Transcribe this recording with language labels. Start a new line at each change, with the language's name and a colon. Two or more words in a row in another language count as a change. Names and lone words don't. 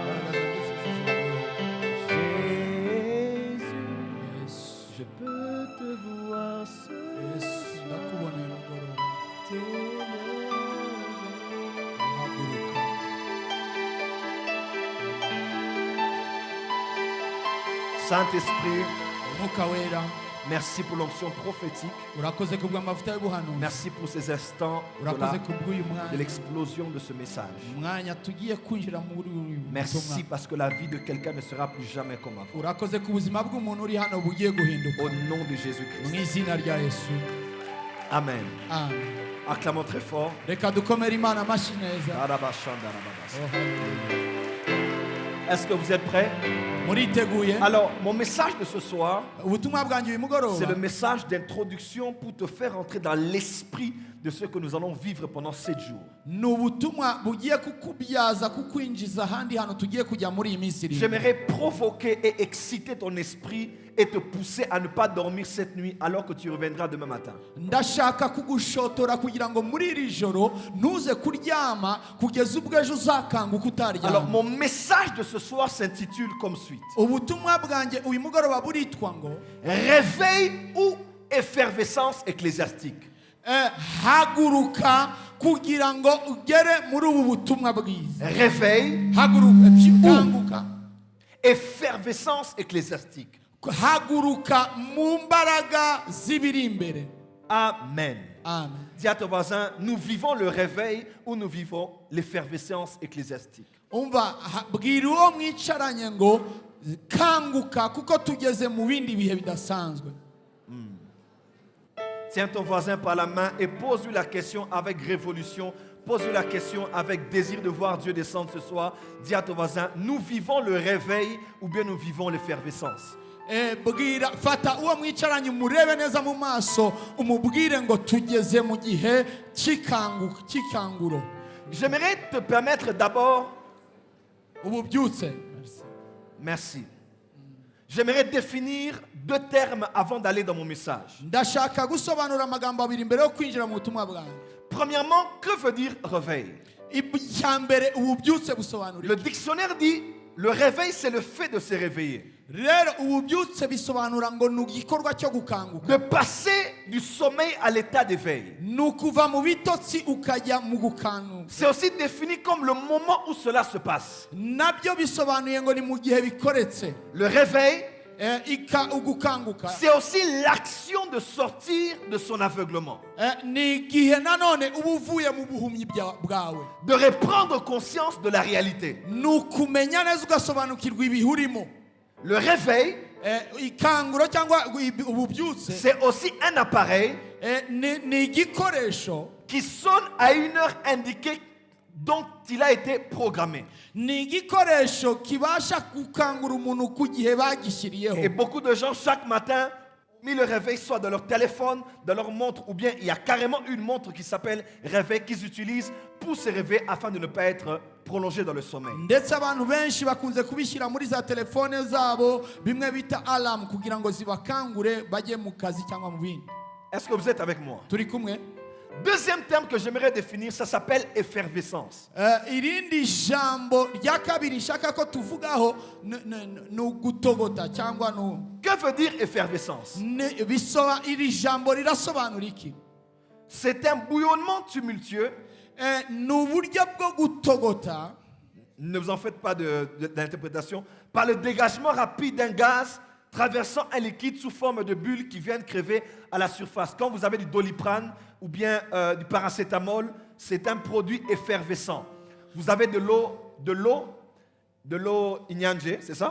French: Jésus, je peux te voir ce soir t'élever. Saint-Esprit,
Kinyarwanda: Umwuka wera,
French: merci pour l'onction prophétique.
Kinyarwanda: urakoze kubw'amavuta y'ubuhanuzi.
French: Merci pour ces instants
Kinyarwanda: Urakoze kubw'uyu
French: de
Kinyarwanda: mwanya.
French: l'explosion de ce message.
Kinyarwanda: Umwanya tugiye kwinjira muri uyu
French: Merci
Kinyarwanda: butumwa.
French: parce que la vie de quelqu'un ne sera plus jamais comme avant.
Kinyarwanda: Urakoze ku buzima bw'umuntu uri hano bugiye guhinduka.
French: Au nom de
Kinyarwanda: Mu
French: Jésus-Christ.
Kinyarwanda: izina rya Yesu. Amen. Amen.
French: Acclamons très fort.
Kinyarwanda: Reka dukomere Imana amashyi neza. Arabashandarababas. Oh, hallelujah.
French: Est-ce que vous êtes prêts?
Kinyarwanda: muriteguye
French: Alors, mon message de ce soir,
Kinyarwanda: ubutumwa bwanjye uyu
French: c'est
Kinyarwanda: mugoroba
French: le message d'introduction pour te faire entrer dans l'esprit de ce que nous allons vivre pendant 7 jours.
Kinyarwanda: ni ubutumwa bugiye kukubyaza kukwinjiza ahandi hantu tugiye kujya muri iyi minsi irindwi.
French: J'aimerais provoquer et exciter ton esprit et te pousser à ne pas dormir cette nuit alors que tu reviendras demain matin.
Kinyarwanda: ndashaka kugushotora kugira ngo muri iri joro ntuze kuryama kugeza ubwo ejo uzakanguka
French: Alors,
Kinyarwanda: utaryama.
French: mon message de ce soir s'intitule comme suite.
Kinyarwanda: ubutumwa bwanjye uyu mugoroba buritwa ngo
French: Réveil ou effervescence ecclésiastique.
Kinyarwanda: haguruka kugira ngo ugere muri ubu butumwa bwiza.
French: Réveil,
Kinyarwanda: haguruka kanguka,
French: effervescence ecclésiastique.
Kinyarwanda: haguruka mu mbaraga z'ibiri imbere. Amen. Amen.
French: Dis à ton voisin, nous vivons le réveil ou nous vivons l'effervescence ecclésiastique.
Kinyarwanda: umva bwira uwo mwicaranye ngo kanguka kuko tugeze mu bindi bihe bidasanzwe.
French: Tiens ton voisin par la main et pose-lui la question avec révolution. Pose-lui la question avec désir de voir Dieu descendre ce soir. Dis à ton voisin, nous vivons le réveil ou bien nous vivons l'effervescence.
Kinyarwanda: bwira fata uwo mwicaranye umurebe neza mu maso umubwire ngo tugeze mu gihe cy'ikanguro.
French: J'aimerais te permettre d'abord,
Kinyarwanda: ububyutse.
French: merci. J'aimerais définir 2 termes avant d'aller dans mon message.
Kinyarwanda: ndashaka gusobanura amagambo abiri mbere yo kwinjira mu butumwa bwanjye.
French: Premièrement, que veut dire réveil?
Kinyarwanda: icya mbere ububyutse busobanura
French: Le
Kinyarwanda: iki?
French: dictionnaire dit, le réveil c'est le fait de se réveiller.
Kinyarwanda: rero ububyutse bisobanura ngo ni igikorwa cyo gukanguka.
French: De passer du sommeil à l'état d'éveil.
Kinyarwanda: ni ukuva mu bitotsi ukajya mu gukanguka.
French: C'est aussi défini comme le moment où cela se passe.
Kinyarwanda: nabyo bisobanuye ngo ni mu gihe bikoretse.
French: Le réveil,
Kinyarwanda: ugukanguka
French: c'est aussi l'action de sortir de son aveuglement.
Kinyarwanda: ni igihe nanone uba uvuye mu buhumyi bwawe.
French: De reprendre conscience de la réalité.
Kinyarwanda: ni ukumenya neza ugasobanukirwa ibihe urimo.
French: Le réveil,
Kinyarwanda: ikanguro cyangwa ububyutse
French: c'est aussi un appareil
Kinyarwanda: ni igikoresho
French: qui sonne à une heure indiquée dont il a été programmé.
Kinyarwanda: ni igikoresho kibasha gukangura umuntu ku gihe bagishyiriyeho.
French: Et beaucoup de gens chaque matin ont mis le réveil soit dans leur téléphone, dans leur montre, ou bien il y a carrément une montre qui s'appelle réveil qu'ils utilisent pour se réveiller afin de ne pas être prolongé dans le sommeil.
Kinyarwanda: ndetse abantu benshi bakunze kubishyira muri za telefone zabo bimwe bita alarm kugira ngo zibakangure bajye mu kazi cyangwa mu bindi.
French: Est-ce que vous êtes avec moi?
Kinyarwanda: turi kumwe?
French: Deuxième terme que j'aimerais définir, ça s'appelle effervescence.
Kinyarwanda: irindi jambo rya kabiri nshaka ko tuvugaho ni ugutogota cyangwa
French: Que veut dire effervescence?
Kinyarwanda: iri jambo rirasobanura iki?
French: C'est un bouillonnement tumultueux.
Kinyarwanda: ni uburyo bwo gutogota.
French: Ne vous en faites pas d'interprétation. Par le dégagement rapide d'un gaz traversant un liquide sous forme de bulles qui viennent crever à la surface. Quand vous avez du Doliprane ou bien du paracétamol, c'est un produit effervescent. Vous avez de l'eau Inyange, c'est ça?